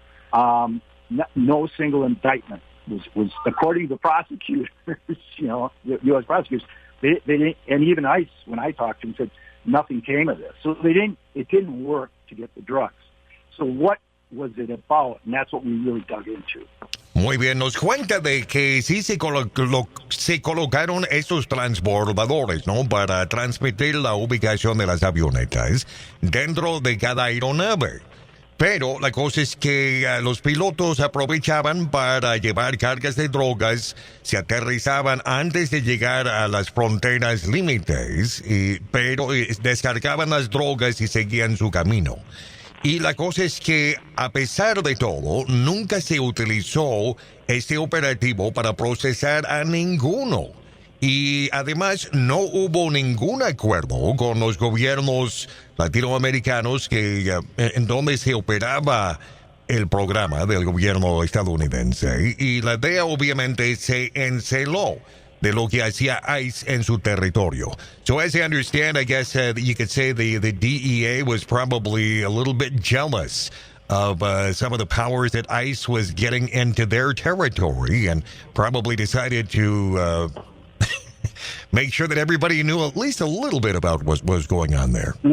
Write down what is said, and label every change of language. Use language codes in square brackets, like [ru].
[en] No single indictment was according to the prosecutors, the U.S. prosecutors, they didn't, and even ICE, when I talked to them, said nothing came of this. So it didn't work to get the drugs. So what was it about? And that's what we really dug into. [es] Muy bien, nos cuenta de que sí se colocaron esos transbordadores, ¿no? Para transmitir la ubicación de las avionetas dentro de cada aeronave. Pero la cosa es que los pilotos aprovechaban para llevar cargas de drogas, se aterrizaban antes de llegar a las fronteras límites, pero descargaban las drogas y seguían su camino. Y la cosa es que, a pesar de todo, nunca se utilizó este operativo para procesar a ninguno. Y además no hubo ningún acuerdo con los gobiernos latinoamericanos en donde se operaba el programa del gobierno estadounidense. Y la DEA obviamente se enceló de lo que hacía ICE en su territorio. [en] So as I understand, I guess you could say the DEA was probably a little bit jealous of some of the powers that ICE was getting into their territory and probably decided to make sure that everybody knew at least a little bit about what was going on there.